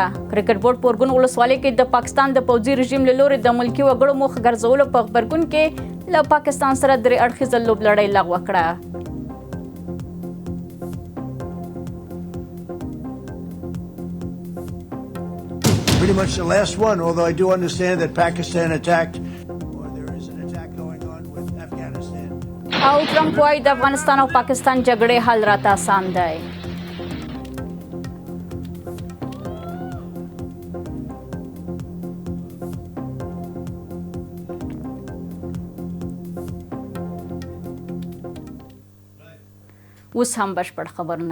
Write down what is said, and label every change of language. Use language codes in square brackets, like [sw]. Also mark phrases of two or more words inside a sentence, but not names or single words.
[ps] کرکټ بورډ په ارګون ولسوالۍ کې د پاکستان د پوځي رژیم له لوري د ملکي وګړو موخه ګرځولو په غبرګون کې له پاکستان سره درې اړخیزه لوبلړۍ لغوه کړه. [en] Pretty much the last one, although I do understand that Pakistan attacked or there is an attack going on with Afghanistan. [ps] او ټرمپ وايي د افغانستان او پاکستان جګړې حل راته آسان دی. اوس هم بشپړ خبرونه.